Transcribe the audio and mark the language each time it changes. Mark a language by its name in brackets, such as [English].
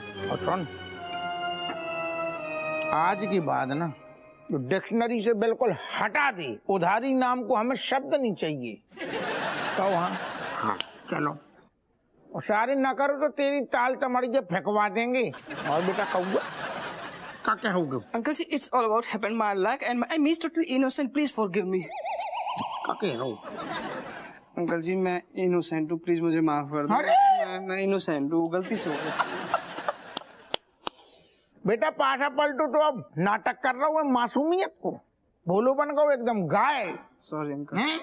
[Hindi] और सुन, आज के बाद ना तो डिक्शनरी से बिल्कुल हटा दे, उधारी नाम को हमें शब्द नहीं चाहिए। कहो हाँ? हाँ चलो। और सारे ना करो तो तेरी ताल तमड़ी जब फेंकवा देंगे। और बेटा कहूँगा क्या कहोगे? [English] Uncle ji, it's all about happened my luck and I mean totally innocent. Please forgive me. [Hindi] क्या कहो? अंकल जी मैं इनोसेंट हूँ, प्लीज मुझे माफ कर दो। मैं इनोसेंट हूँ, गलती से हो गई। बेटा पाछा पलटो तो अब नाटक कर रहा हूँ मासूमियत को, भोलो बन गो एकदम गाय। Sorry uncle.